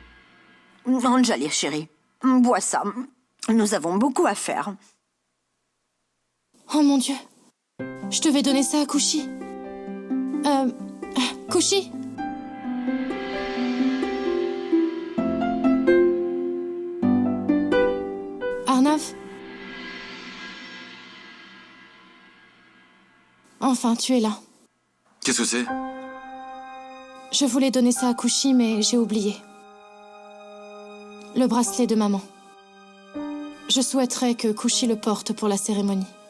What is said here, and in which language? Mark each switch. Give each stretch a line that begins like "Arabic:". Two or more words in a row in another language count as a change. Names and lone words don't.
French: Anjali, chérie, bois ça. Nous avons beaucoup à faire. Oh mon Dieu. Je devais donner ça à Kushi. Kushi? Arnav? Enfin, tu es là. Qu'est-ce que c'est? Je voulais donner ça à Kushi, mais j'ai oublié. Le bracelet de maman. Je souhaiterais que Kushi le porte pour la cérémonie.